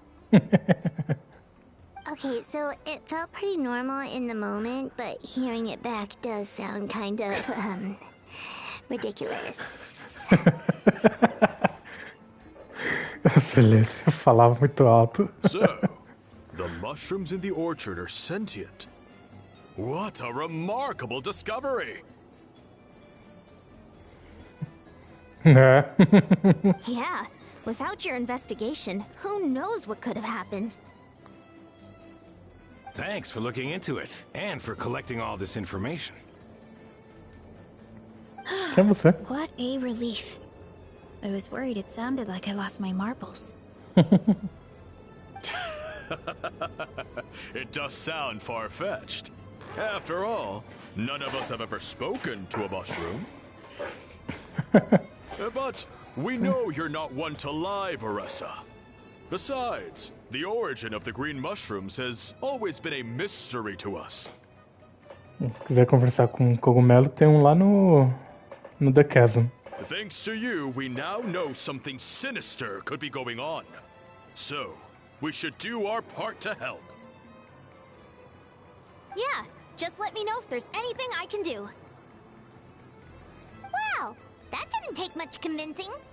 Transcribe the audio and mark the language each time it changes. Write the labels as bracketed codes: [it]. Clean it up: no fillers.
[en] Okay, so it felt pretty normal in the moment, but hearing it back does sound kind of, ridiculous. [pt] Silêncio, falava muito alto. [en] So, the mushrooms in the orchard are sentient. What a remarkable discovery! Yeah, without your investigation, who knows what could have happened? Thanks for looking into it, and for collecting all this information. [pt] Quem é você? [en] What a relief. I was worried it sounded like I lost my marbles. It does sound far-fetched. After all, none of us have ever spoken to a mushroom. But we know you're not one to lie, Varesa. Besides, the origin of the green mushrooms has always been a mystery to us. [pt] Se quiser conversar com o cogumelo, tem um lá no The Chasm. [en] Thanks to you, we now know something sinister could be going on. So, we should do our part to help. Yeah, just let me know if there's anything I can do. Wow, that didn't take much convincing.